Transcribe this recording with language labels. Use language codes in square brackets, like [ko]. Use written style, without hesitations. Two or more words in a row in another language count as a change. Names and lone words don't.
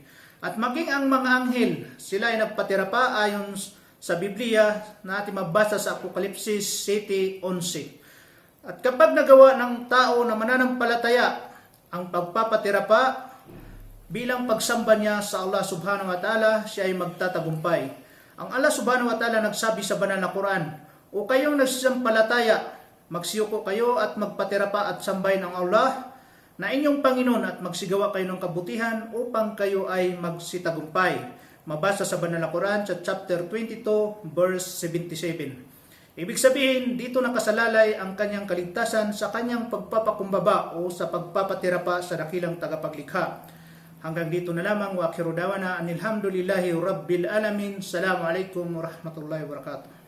[tl] At maging ang mga anghel, sila ay nagpatira pa ayon sa Biblia na ating mabasa sa Apokalipsis 7:11. At kapag nagawa ng tao na mananampalataya ang pagpapatira pa bilang pagsamba niya sa Allah [ar] سبحانه وتعالى, [tl] siya ay magtatagumpay. Ang Allah [ar] سبحانه وتعالى [tl] nagsabi sa banal na Quran, "O kayong nagsasampalataya, magsiyuko kayo at magpatira pa at sambahin ang Allah na inyong Panginoon at magsigawa kayo ng kabutihan upang kayo ay magsitagumpay." Mabasa sa banal na Quran sa chapter 22 verse 77. Ibig sabihin, dito nakasalalay ang kanyang kaligtasan sa kanyang pagpapakumbaba o sa pagpapatira pa sa dakilang tagapaglikha. Hanggang dito na lamang, [ar] وآخر دعوانا أن الحمد لله رب العالمين. السلام عليكم ورحمة الله وبركاته.